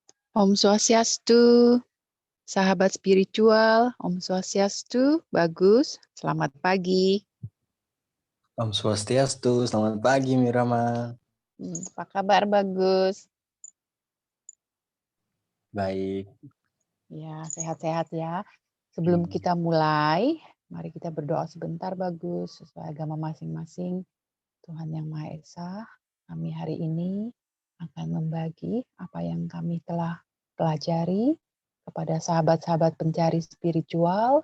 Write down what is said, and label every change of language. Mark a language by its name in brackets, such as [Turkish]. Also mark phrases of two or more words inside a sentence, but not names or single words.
[Indonesian] Om Swastiastu, sahabat spiritual. Om Swastiastu, bagus. Selamat pagi. Om Swastiastu, selamat pagi Mirama. Apa kabar, bagus? Baik. Ya, sehat-sehat ya. Sebelum kita mulai, mari kita berdoa sebentar, bagus. Sesuai agama masing-masing. Tuhan Yang Maha Esa, kami hari ini akan membagi apa yang kami telah pelajari kepada sahabat-sahabat pencari spiritual.